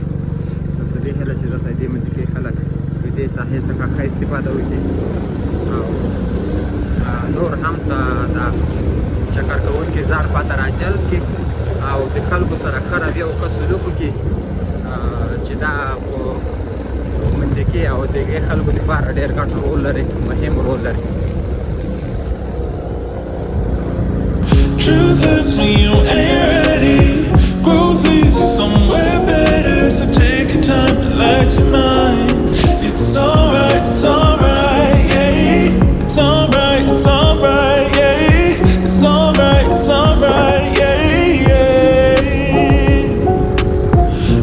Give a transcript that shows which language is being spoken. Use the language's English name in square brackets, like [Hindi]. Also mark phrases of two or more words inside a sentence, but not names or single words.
[Pashto] په دې هیله چې دلته دې منطقې خلک د دې ساحې څخه ښه استفاده وکړي او نور هم د چکر کوونکي ځان خواته راجلب کړي او د خلکو سره ښه رویه او ښه سلوک وکړي چې دا په منطقې او د هغې خلکو دپاره ډېر ګټ رول لري، مهم رول لري. [English] Truth hurts when you ain't ready. Growth leads you somewhere better. So take your time, relax your mind. It's alright, yeah. It's alright, yeah. It's alright, yeah, yeah.